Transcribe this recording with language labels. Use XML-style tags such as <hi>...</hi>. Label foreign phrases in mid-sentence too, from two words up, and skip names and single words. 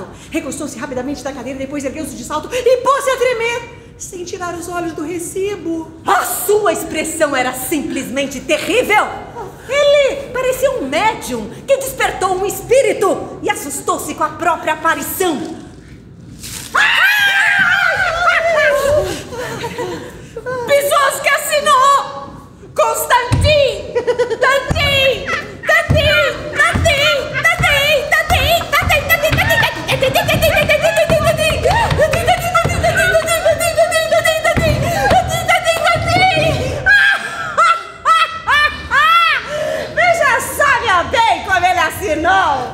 <pt>Recostou-se rapidamente da cadeira, depois ergueu-se de salto e pôs-se a tremer, sem tirar os olhos do recibo. A sua expressão era simplesmente terrível. Ele parecia um médium que despertou um espírito e assustou-se com a própria aparição. Pisonski assinou! Constantin! Tantin! Tantin! Tantin! Veja, sabe bem como ele assinou!</pt>